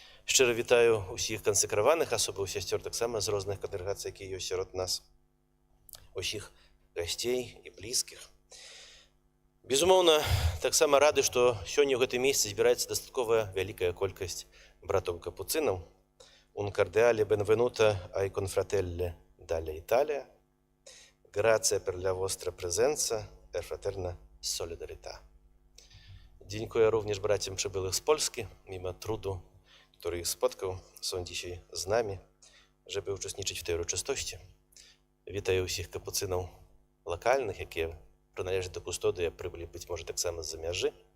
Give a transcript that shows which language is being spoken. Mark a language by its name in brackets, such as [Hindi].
[Belarusian] Шчыра вітаю ўсіх кансакраваных асобаў сясцёр таксама з розных кангрэгацый, якія ёсць сярод нас, усіх гасцей і блізкіх. Безумоўна, таксама рады, што сёння ў гэтым месцы збіраецца дастаткова вялікая колькасць братоў-капуцынаў. [Italian] Un cordiale benvenuto ai confratelli dall'Italia. Grazie per la vostra presenza e fraterna solidarietà. [Polish] Dziękuję również braciom przybyłych z Polski, mimo trudu, który ich spotkał, są dzisiaj z nami, żeby uczestniczyć w tej uroczystości. Witaję wszystkich kapucynów lokalnych, jakie przynależą do kustodii, a przybyli być może tak samo z Zamierzy.